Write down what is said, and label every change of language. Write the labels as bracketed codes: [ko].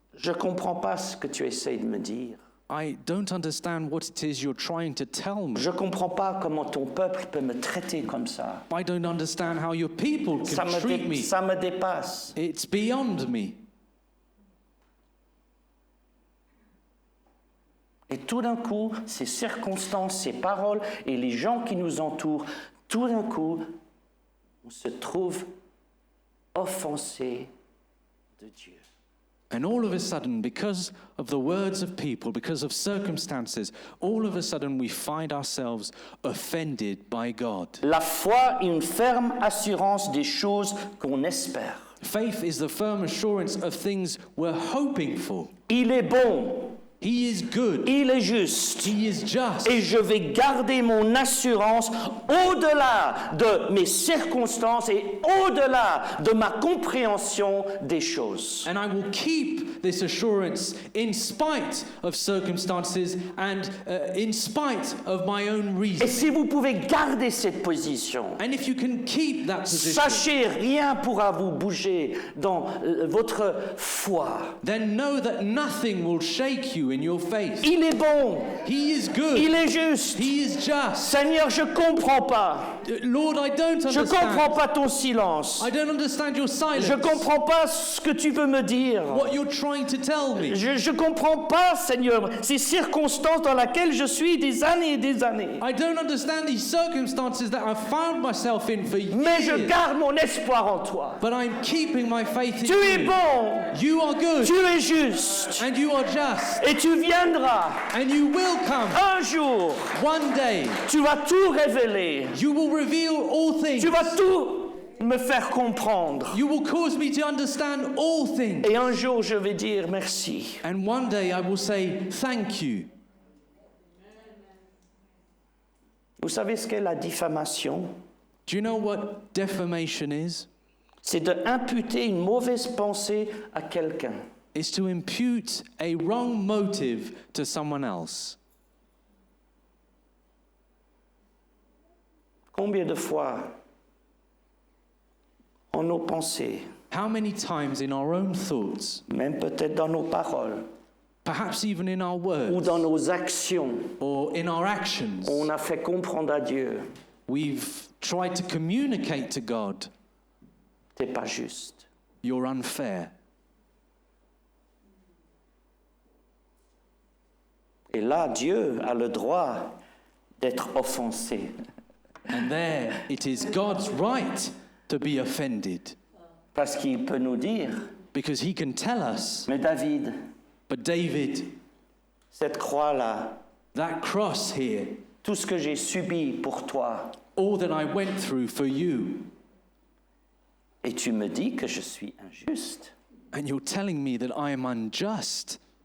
[fr] Je ne comprends pas ce que tu essayes de me dire. [en] I don't understand what it is you're trying to tell me. [fr] Je ne comprends pas comment ton peuple peut me traiter comme ça. [en] I don't understand how your people can treat me. [fr] Ça me dépasse. [en] It's beyond me. [fr] Et tout d'un coup, ces circonstances, ces paroles et les gens qui nous entourent, tout d'un coup, on se trouve offensé de Dieu. [en] And all of a sudden, because of the words of people, because of circumstances, all of a sudden we find ourselves offended by God. [fr] La foi est une ferme assurance des choses qu'on espère. [en] Faith is the firm assurance of things we're hoping for. [fr] Il est bon, [en] He is good. [fr] il est juste. [en] He is just. [fr] Et je vais garder mon assurance au-delà de mes circonstances et au-delà de ma compréhension des choses. [en] And I will keep this assurance in spite of circumstances and in spite of my own [fr] Et [en] reason. [fr] si vous pouvez garder cette position, [en] And if you can keep that position, [fr] sachez, rien pourra vous bouger dans votre foi. [en] then know that nothing will shake you in your faith. [fr] Il est bon, [en] He is good. [fr] il est juste. [en] He is just. [fr] Seigneur, je ne comprends pas. [en] Lord, I don't [fr] Je ne [en] understand. [fr] comprends pas ton silence. [en] I don't understand your silence. [fr] Je ne comprends pas ce que tu veux me dire. [en] What you're trying to tell me. [fr] Je ne comprends pas, Seigneur, ces circonstances dans lesquelles je suis des années et des années. [en] I don't understand these circumstances that I've found myself in for [fr] Mais je [en] years. [fr] garde mon espoir en toi. [en] But I'm keeping my faith in [fr] Tu es [en] you. [fr] bon, [en] You are good. [fr] tu es juste. [en] And you are just. [fr] Et tu viendras. [en] And you will come. [fr] Un jour, [en] One day, [fr] tu vas tout révéler. [en] you will reveal all things. [fr] Tu vas tout me faire comprendre. [en] You will cause me to understand all things. [fr] Et un jour, je vais dire merci. [en] And one day I will say, thank you. [fr] Vous savez ce qu'est la diffamation? [en] Do you know what defamation is? [fr] C'est de imputer une mauvaise pensée à quelqu'un. [en] It's to impute a wrong motive to someone else. [fr] Combien de fois, en nos pensées, [en] How many times in our own thoughts, [fr] même peut-être dans nos paroles [en] perhaps even in our [fr] ou [en] words [fr] dans nos actions, [en] or in our actions, [fr] on a fait comprendre à Dieu, [en] we've tried to communicate to God, [fr] t'es pas juste. [en] you're unfair. [fr] Et là, Dieu a le droit d'être offensé. [en] And there it is God's right to be offended [fr] Parce qu'il peut nous dire, [en] because he can tell us, [fr] mais David, [en] but David, [fr] cette croix-là, [en] that cross here, [fr] tout ce que j'ai subi pour toi, [en] all that I went through for you, [fr] et tu me dis que je suis injuste. [en] and you're telling me that I am unjust.